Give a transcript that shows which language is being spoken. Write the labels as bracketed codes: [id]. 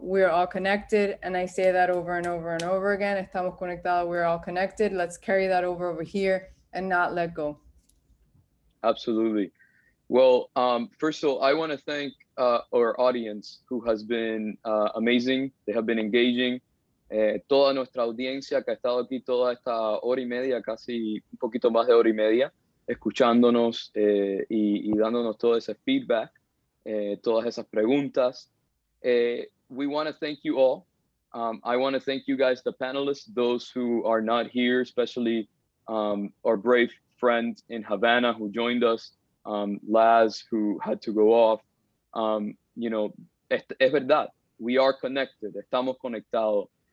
[en] We're all connected. And I say that over and over and over again. [es] Estamos conectados. [en] We're all connected. Let's carry that over here and not let go. Absolutely. Well, first of all, I want to thank our audience, who has been amazing. They have been engaging. [es] Toda nuestra audiencia que ha estado aquí toda esta hora y media, casi un poquito más de hora y media, escuchándonos y dándonos todo ese feedback, todas esas preguntas. [en] We want to thank you all. I want to thank you guys, the panelists, those who are not here, especially our brave friend in Havana who joined us, Laz, who had to go off. You know, [es] es verdad, [en] we are connected, [es] estamos conectados.